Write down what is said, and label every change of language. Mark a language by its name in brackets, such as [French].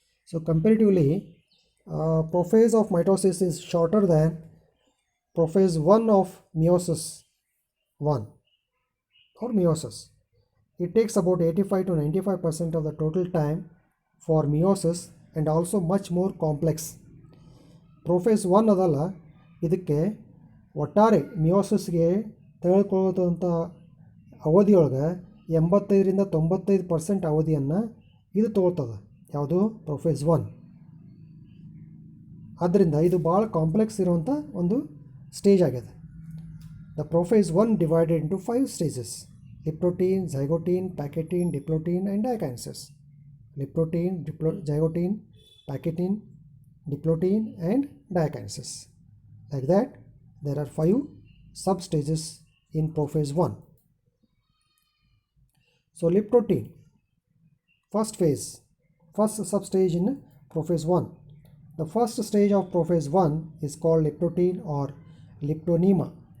[English] So comparatively, prophase of mitosis is shorter than prophase 1 of meiosis 1 or meiosis. It takes about 85 to 95% of the total time for meiosis and also much more complex. [Kannada] Prophase 1 ಅದಲ್ಲ, ಇದಕ್ಕೆ ಒಟ್ಟಾರೆ ಮಿಯೋಸಿಸ್ಗೆ ತೆಗೆದುಕೊಳ್ಳುವಂಥ ಅವಧಿಯೊಳಗೆ 85-95% ಅವಧಿಯನ್ನು ಇದು ತಗೊಳ್ತದೆ. ಯಾವುದು? Prophase 1. ಆದ್ದರಿಂದ ಇದು ಭಾಳ ಕಾಂಪ್ಲೆಕ್ಸ್ ಇರುವಂಥ ಒಂದು ಸ್ಟೇಜ್ ಆಗಿದೆ. [English] The prophase 1 divided into 5 stages: leptotene, zygotene, pachytene, diplotene and diakinesis. Leptotene, zygotin, packaging, diplotin, and diakinesis. Like that, there are 5 substages in prophase 1. So liptotin, first substage in prophase 1. The first stage of prophase 1 is called liptotin or liptonema.